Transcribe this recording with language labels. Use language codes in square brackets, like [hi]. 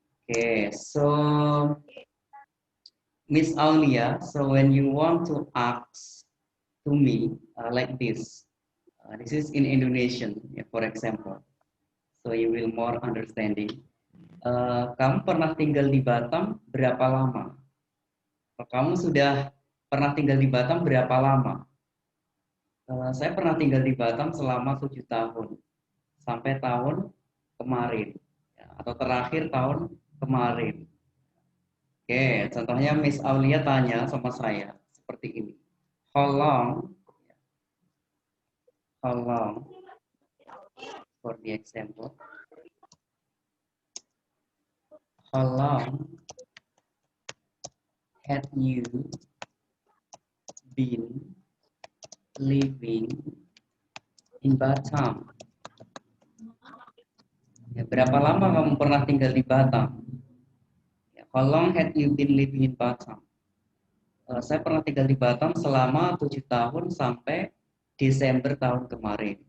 [en] Okay, so Miss Aulia, so when you want to ask to me like this is in Indonesian, ya, for example, so you will more understanding. [id] Kamu pernah tinggal di Batam berapa lama? Kamu sudah pernah tinggal di Batam berapa lama? Saya pernah tinggal di Batam selama 7 tahun sampai tahun kemarin, ya, atau terakhir tahun kemarin. Oke, contohnya Miss Aulia tanya sama saya seperti ini. [en] How long? How long? For the example, how long had you been living In Batam. [id] Ya, berapa lama kamu pernah tinggal di Batam? [en] Ya, how long had you been living in Batam? [id] Saya pernah tinggal di Batam selama 7 tahun sampai Desember tahun kemarin.